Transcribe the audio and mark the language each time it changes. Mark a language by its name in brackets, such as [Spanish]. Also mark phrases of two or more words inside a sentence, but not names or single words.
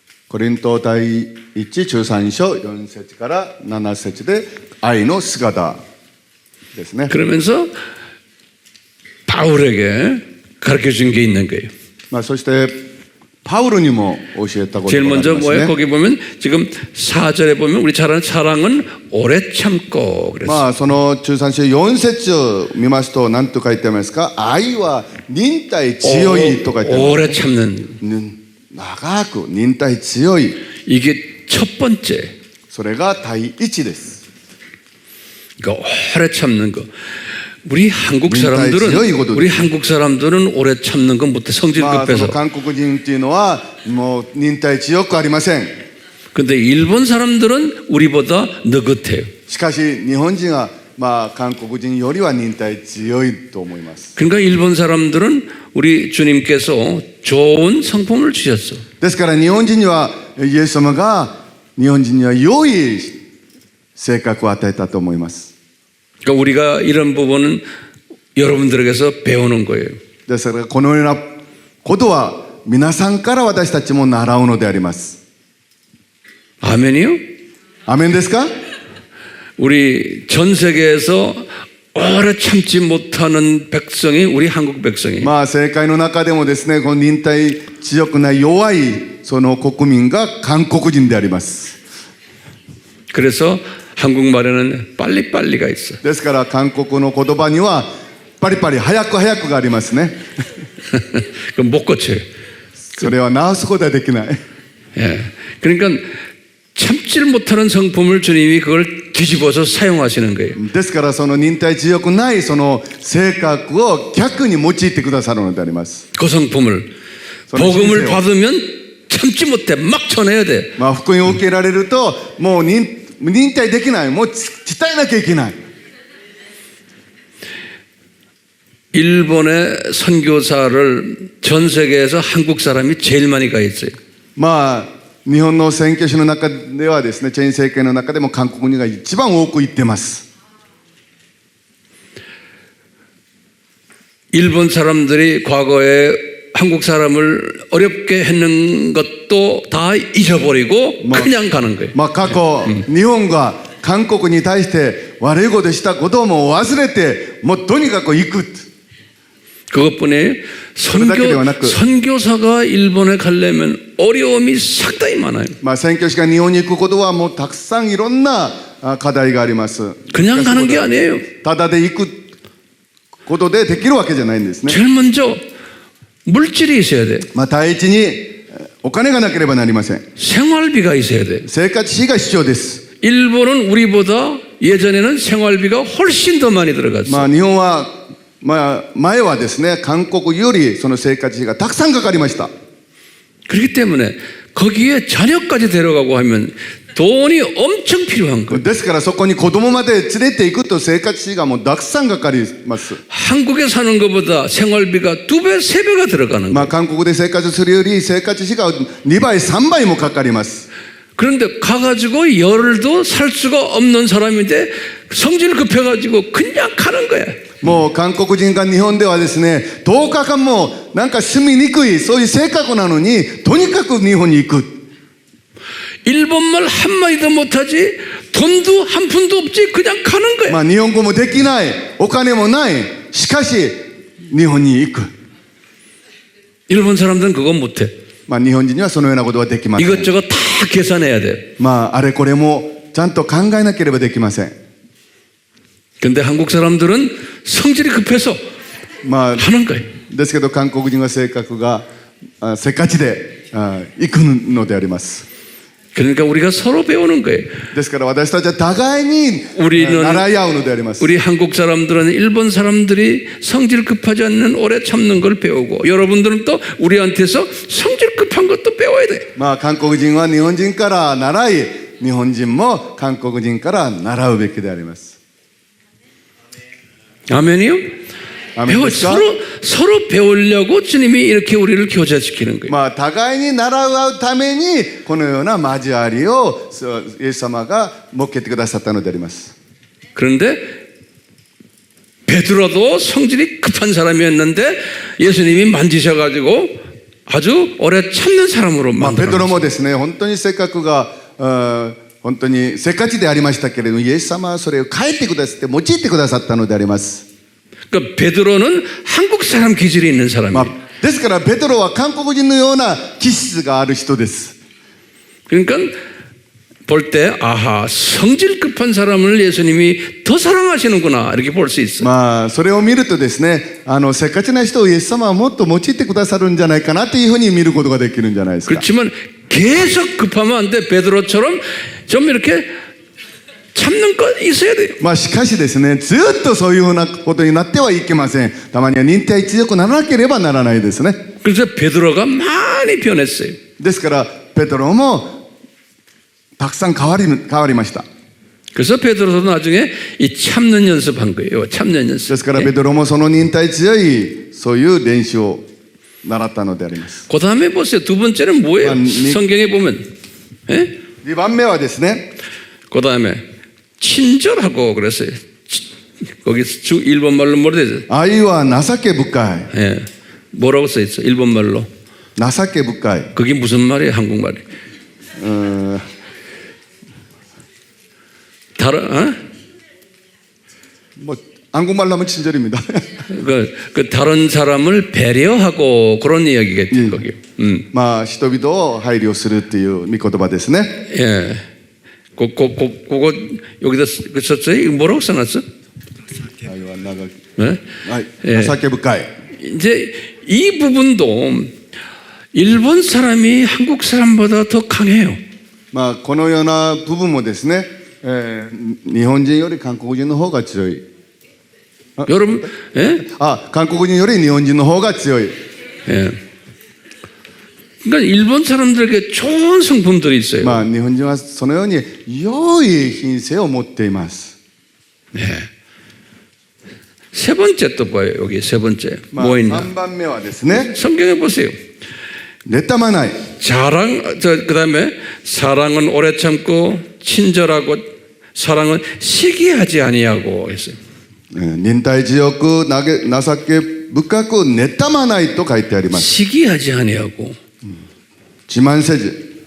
[Japanese] コリント第113章4節から7節で愛の姿ですね。 [Korean] 그러면서 바울에게 가르쳐 준 게 있는 거예요. [Japanese] そしてパウロにも教えたこと [Korean] 제일 [Japanese] があり [Korean] 먼저 [Japanese] ます [Korean] 뭐예요? [Japanese] ね。 [Korean] 거기 보면 지금 4절에 보면 우리 잘 아는 사랑은 오래 참고 그랬어요. [Japanese] その13章4節を見ますと何と書いてありますか。愛は忍耐強いと書いてあります。 [Korean] 오래 참는 [Japanese] 長く忍耐強い。 [Korean] 이게 첫 번째. [Japanese] それが第一です。 [Korean] 그러니까 오래 참는 거. 우리 한국 사람들은 오래 참는 건 못해. 성질 [Japanese] そ [Korean] 급해서. [Japanese] の韓国人っていうのはもう忍耐強くありません。 [Korean] 근데 일본 사람들은 우리보다 느긋해요. [Japanese] しかし日本人は韓国人よりは忍耐強いと思います。 [Korean] 그러니까 일본 사람들은 우리 주님께서 좋은 성품을 주셨어. [Japanese] ですから日本人にはイエス様が日本人には良い性格を与えたと思います。 [Korean] 그러니까 우리가 이런 부분은 여러분들에게서 배우는 거예요. [Japanese] ですからこのようなことは皆さんから私たちも習うのであります。 [Korean] 아멘이요? [Japanese] アメンですか？ [Korean] 우리 전 세계에서 오래 참지 못하는 백성이 우리 한국 백성이에요. [Japanese] 世界の中でもですね、この忍耐強くない弱いその国民が韓国人であります。 [Korean] 그래서 한국말에는 빨리빨리가 있어요. [Japanese] ですから韓国の言葉にはパリパリ早く早くがありますね。 [Korean] 그럼 못 고쳐요. [Japanese] それは直すことはできない。 [Korean] 예. 그러니까 참지를 못하는 성품을 주님이 그걸 뒤집어서 사용하시는 거예요. [Japanese] ですからその忍耐強くないその性格を逆に用いてくださるのであります。 [Korean] 그 성품을 복음을 받으면 참지 못해 막 전해야 돼. [Japanese] 福音を受けられるともう忍耐できない。もう伝えなきゃいけない。 [Korean] 일본의 선교사를 전 세계에서 한국 사람이 제일 많이 가 있어요. [Japanese] 日本の宣教師の中ではですね、チェーン政権の中でも韓国人が一番多く行ってます。 [Korean] 일본 사람들이 과거에 한국 사람을 어렵게 했는 것도 다 잊어버리고 그냥 가는 거예요. [Japanese] 過去、日本が韓国に対して悪いことしたことも忘れて、もうとにかく行く。 [Korean] 그것뿐이 선교사가 일본에 가려면 어려움이 상당히 많아요. [Japanese] 宣教師が日本に行くことはもうたくさんいろんな課題があります。 [Korean] 그냥 가는 게 아니에요. [Japanese] ただで行くことでできるわけじゃないんですね。 [Korean] 제일 먼저 물질이 있어야 돼. [Japanese] 第一にお金がなければなりません。 [Korean] 생활비가 있어야 돼. [Japanese] 生活費が必要です。 [Korean] 일본은 우리보다 예전에는 생활비가 훨씬 더 많이 들어갔어. [Japanese] 日本は前はですね、韓国よりその生活費がたくさんかかりました。 [Korean] 그렇기 때문에 거기에 자녀까지 데려가고 하면 돈이 엄청 필요한 거예요. [Japanese] ですからそこに子供まで連れて行くと生活費がもうたくさんかかります。 [Korean] 한국에 사는 것보다 생활비가 2배, 3배가 들어가는 거예요. [Japanese] 韓国で生活するより生活費が2倍、3倍もかかります。 [Korean] 그런데 가가지고 열흘도 살 수가 없는 사람인데 성질 급해가지고 그냥 가는 거야. [Japanese] もう韓国人が日本ではですね、10日間もなんか住みにくいそういう性格なのにとにかく日本に行く。 [Korean] 일본말 한마디도 못하지 돈도 한 푼도 없지 그냥 가는 거야. [Japanese] 日本語もできない、お金もない、しかし日本に行く。 [Korean] 일본 사람들은 그건 못해. [Japanese] 日本人にはそのようなことはできません。 [Korean] 이것저것 다 계산해야 돼. [Japanese] あれこれもちゃんと考えなければできません。 [Korean] 근데 한국 사람들은 성질이 급해서 하는 거예요. [Japanese] ですけど韓国人は性格がせっかちで行くのであります。 [Korean] 그러니까 우리가 서로 배우는 거예요. [Japanese] ですから私たちは互いに習い合うのであります。 [Korean] 우리 한국 사람들은 일본 사람들이 성질 급하지 않는 오래 참는 걸 배우고 여러분들은 또 우리한테서 성질 급한 것도 배워야 돼. [Japanese] 韓国人は日本人から習い、日本人も韓国人から習うべきであります。 [Korean] 아멘이요? 서로 배우려고 주님이 이렇게 우리를 교제시키는 거예요. [Japanese] 互いに習うためにこのような交わりをイエス様が設けてくださったのであります。 [Korean] 그런데 베드로도 성질이 급한 사람이었는데 예수님이 만지셔가지고 아주 오래 참는 사람으로 [Japanese] まあ、ペ [Korean] 만들어 [Japanese] トロもですね、本当に性格が本当にせっかちでありましたけれども、イエス様はそれを変えてくださって用いてくださったのであります。 [Korean] 그러니까 베드로는 한국 사람 기질이 있는 사람이에요. [Japanese] まあ、ですからペトロは韓国人のような気質がある人です。 [Korean] 그러니까 볼 때 아하 성질 급한 사람을 예수님이 더 사랑하시는구나 이렇게 볼 수 있어. [Japanese] まあ、それを見るとですね、せっかちな人をイエス様はもっと用いてくださるんじゃないかなというふうに見ることができるんじゃないですか。 [Korean] 그렇지만 계속 급하면 안 돼. 베드로처럼 좀 이렇게 참는 거 있어야 돼요. [Japanese] まあ、しかしですね、ずっとそういうふうなことになってはいけません。たまには忍耐強くならなければならないですね。 [Korean] 그래서 베드로가 많이 변했어요. [Japanese] ですからペトロもたくさん変わりました。 [Korean] 그래서 베드로도 나중에 이 참는 연습한 거예요. 참는 [Japanese] で [Korean] 연습. [Japanese] すからペトロもその忍耐強いそういう練習を習ったのであります。 [Korean] 그 다음에 보세요. 두 번째는 뭐예요? 아니. 성경에 보면. 예? [Japanese] 2 番目はですね、 [Korean] 그 다음에 친절하고 그랬어요. 거기 일본 말로 뭐라 되죠? [Japanese] 愛は情け深い。 [Korean] 예. 뭐라고 써 있어? 일본 말로. [Japanese] 情け深い。 [Korean] 그게 무슨 말이에요? 한국말이. 다른 어? 뭐 한국말로 하면 친절입니다. 그 다른 사람을 배려하고 그런 이야기겠죠. 거기. [Japanese] まあ人々を配慮するっていう御言葉ですね。 [Korean] 예. 그거 여기다 썼어요? 이거 뭐라고 써놨어? [Japanese] 愛は長き、 [Korean] 네? [Japanese] はい、 [Korean] 예. [Japanese] 情け深い。 [Korean] 이제 이 부분도 일본 사람이 한국 사람보다 더 강해요. [Japanese] まあこのような部分もですね、日本人より韓国人の方が強い。 [Korean] 여러분, 예? [Japanese] 韓国人より日本人の方が強い。 [Korean] 예. 그러니까 일본 사람들에게 좋은 성품들이 있어요. [Japanese] まあ日本人はそのように良い品性を持っています。 [Korean] 네. 세 번째 또 봐요. 여기 세 번째. [Japanese] まあ [Korean] 뭐 있나? [Japanese] 3 番目はですね、 [Korean] 성경에 보세요. [Japanese] 妬まない。 [Korean] 그다음에 사랑은 오래 참고 친절하고 사랑은 시기하지 아니하고 했어요. [Japanese] 忍耐強く情け深く妬まないと書いてあります。 [Korean] 시기하지 아니하고. [Japanese] 自慢せず、